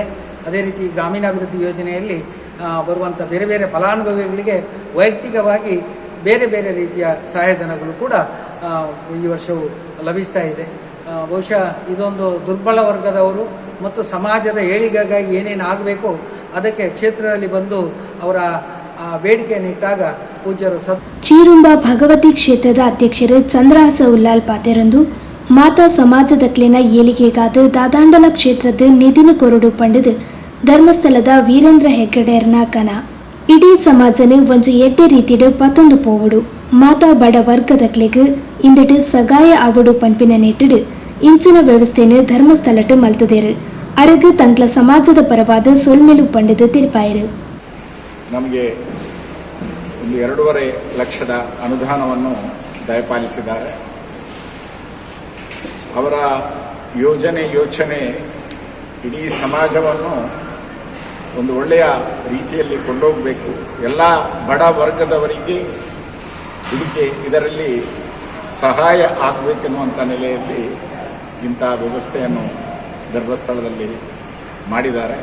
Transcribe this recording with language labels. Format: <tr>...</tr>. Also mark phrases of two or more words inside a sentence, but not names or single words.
<kn>ಅದೇ ರೀತಿ ಗ್ರಾಮೀಣಾಭಿವೃದ್ಧಿ ಯೋಜನೆಯಲ್ಲಿ ಬರುವಂಥ ಬೇರೆ ಬೇರೆ ಫಲಾನುಭವಿಗಳಿಗೆ ವೈಯಕ್ತಿಕವಾಗಿ ಬೇರೆ ಬೇರೆ ರೀತಿಯ ಸಹಾಯಧನಗಳು ಕೂಡ ಈ ವರ್ಷವೂ ಲಭಿಸ್ತಾ ಇದೆ. ಬಹುಶಃ ಇದೊಂದು ದುರ್ಬಲ ವರ್ಗದವರು ಮತ್ತು ಸಮಾಜದ ಏಳಿಗೆಗಾಗಿ ಏನೇನು ಆಗಬೇಕು ಅದಕ್ಕೆ ಕ್ಷೇತ್ರದಲ್ಲಿ ಬಂದು ಅವರ ಬೇಡಿಕೆಯನ್ನು ಇಟ್ಟಾಗ ಪೂಜ್ಯರು</kn> <tcy>ಚೀರುಂಬ ಭಗವತಿ ಕ್ಷೇತ್ರದ ಅಧ್ಯಕ್ಷರು ಚಂದ್ರಹಾಸ ಉಲ್ಲಾಲ್ ಪಾತೆರಂದು ಮಾತಾ ಸಮಾಜದಕ್ಲಿನ ಏಳಿಗೆಗಾದ ದಾದಾಂಡಲ ಕ್ಷೇತ್ರದ ನಿಧಿನ ಕೊರಡು ಪಂಡದು ಧರ್ಮಸ್ಥಳದ ವೀರೇಂದ್ರ ಹೆಗ್ಗಡೆರ್ನ ಕನ ಇಡೀ ಸಮಾಜನ ಒಂದು ಎಡ್ಡೆ ರೀತಿಯ ಪತ್ತೊಂದು ಪೋವುಡು ಮಾತಾ ಬಡ ವರ್ಗದಕ್ಲೆಗ್ ಇಂದட்டு ಸಗಾಯ ಆವಡು ಪಂಪಿನ ನೆಟ್ಟಿಡು ಇಂಚಿನ ವ್ಯವಸ್ಥೆಯನ್ನು ಧರ್ಮಸ್ಥಳಟ್ಟು ಮಲ್ತದೇರು ಅರಗು ತಂಗ್ಲ ಸಮಾಜದ ಪರವಾದ ಸೊಲ್ಮೆಲು ಪಂಡದು ತೀರ್ಪಾಯರು.</tcy> <kn>ನಮಗೆ ಒಂದು 2.5 ಲಕ್ಷದ ಅನುದಾನವನ್ನು ದಯಪಾಲಿಸಿದ್ದಾರೆ. ಅವರ ಯೋಚನೆ ಇಡೀ ಸಮಾಜವನ್ನು ಒಂದು ಒಳ್ಳೆಯ ರೀತಿಯಲ್ಲಿ ಕೊಂಡೋಗಬೇಕು, ಎಲ್ಲ ಬಡ ವರ್ಗದವರಿಗೆ ಇದರಲ್ಲಿ ಸಹಾಯ ಆಗಬೇಕೆನ್ನುವಂಥ ನೆಲೆಯಲ್ಲಿ ಇಂಥ ವ್ಯವಸ್ಥೆಯನ್ನು ಧರ್ಮಸ್ಥಳದಲ್ಲಿ ಮಾಡಿದ್ದಾರೆ.</kn>